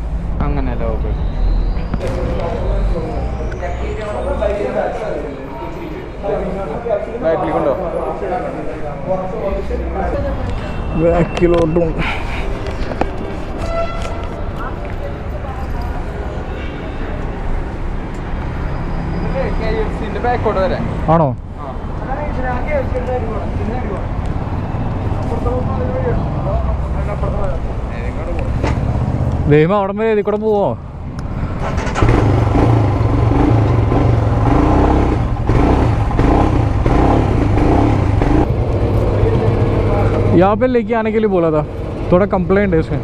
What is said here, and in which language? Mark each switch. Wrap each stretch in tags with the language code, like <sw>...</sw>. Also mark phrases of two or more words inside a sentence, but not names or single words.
<ml>ബാക്കിലോട്ടും ആണോ? ദൈവം അവിടെ വരെ ഇതിൽ കൂടെ പോവോ?</ml> <hi>यहाँ पे लेके आने के लिए बोला था, थोड़ा कंप्लेंट है इसमें.</hi>